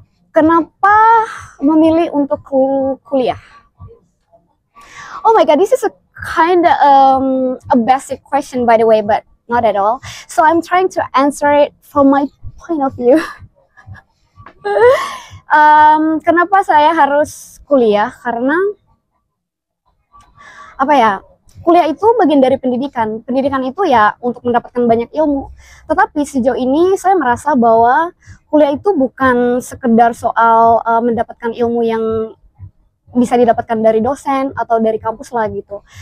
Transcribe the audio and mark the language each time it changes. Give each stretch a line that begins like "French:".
Indonesian: Kenapa memilih untuk kuliah?
English: Oh my god, this is a kind of a basic question by the way, but not at all. So I'm trying to answer it from my point of view.
Indonesian: Kenapa saya harus kuliah? Karena apa ya? Kuliah itu bagian dari pendidikan. Pendidikan itu ya untuk mendapatkan banyak ilmu. Tetapi sejauh ini saya merasa bahwa kuliah itu bukan sekedar soal mendapatkan ilmu yang bisa didapatkan dari dosen atau dari kampus lah gitu.